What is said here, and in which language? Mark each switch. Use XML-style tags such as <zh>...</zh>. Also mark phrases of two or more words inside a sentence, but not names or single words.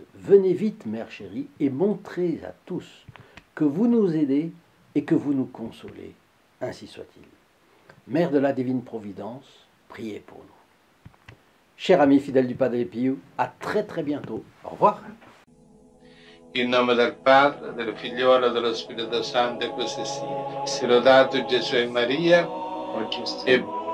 <fr>Venez vite, Mère chérie, et montrez à tous que vous nous aidez et que vous nous consolez. Ainsi soit-il. Mère de la Divine Providence, priez pour nous. Chers amis fidèles du Padre Pio, à très bientôt. Au revoir.</fr> <it>In nome del Padre, del Figliolo e dello Spirito Santo, e così sia. Sia lodato Gesù e Maria, e</it>